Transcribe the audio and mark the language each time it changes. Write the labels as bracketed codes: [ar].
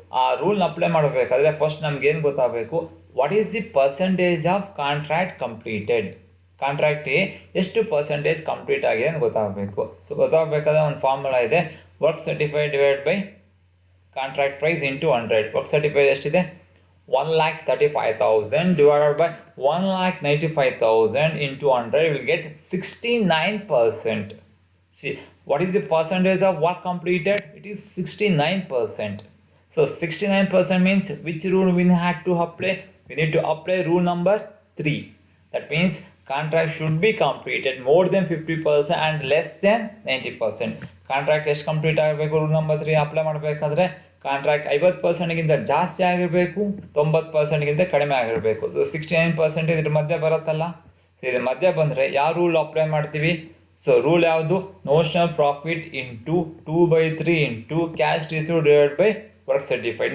[kn] ಆ ರೂಲ್ನ ಅಪ್ಲೈ ಮಾಡಬೇಕಾದ್ರೆ ಫಸ್ಟ್ ನಮಗೇನು ಗೊತ್ತಾಗಬೇಕು? [en] What is the percentage of contract completed. [kn] ಕಾಂಟ್ರಾಕ್ಟ್ಗೆ ಎಷ್ಟು ಪರ್ಸೆಂಟೇಜ್ ಕಂಪ್ಲೀಟ್ ಆಗಿದೆ ಅಂತ ಗೊತ್ತಾಗಬೇಕು. ಸೊ ಗೊತ್ತಾಗಬೇಕಾದ್ರೆ ಒಂದು ಫಾರ್ಮುಲಾ ಇದೆ, [en] Work certified divide by contract price into 100. [kn] Work certified ಎಷ್ಟಿದೆ? [en] 1,35,000 divided by 1,95,000 into 100 will get 69%. See, what is the percentage of work completed? It is 69%. So 69% means which rule we have to apply? We need to apply rule number 3. That means contract should be completed more than 50% and less than 90%. [kn] Contract ಎಷ್ಟು complete ಆಗಬೇಕು? Rule number 3 apply ಮಾಡಬೇಕಾದ್ರೆ contract 50%ಗಿಂತ ಜಾಸ್ತಿ ಆಗಿರಬೇಕು, 90%ಗಿಂತ ಕಡಿಮೆ ಆಗಿರಬೇಕು. So 69% ಇದ್ರ ಮಧ್ಯೆ ಬರುತ್ತಲ್ಲ. ಸೊ ಇದ್ರ ಮಧ್ಯೆ ಬಂದರೆ ಯಾವ ರೂಲ್ ಅಪ್ಲೈ ಮಾಡ್ತೀವಿ? ಸೊ ರೂಲ್ ಯಾವುದು? [en] Notional profit into 2/3 into cash receive divide by work certified.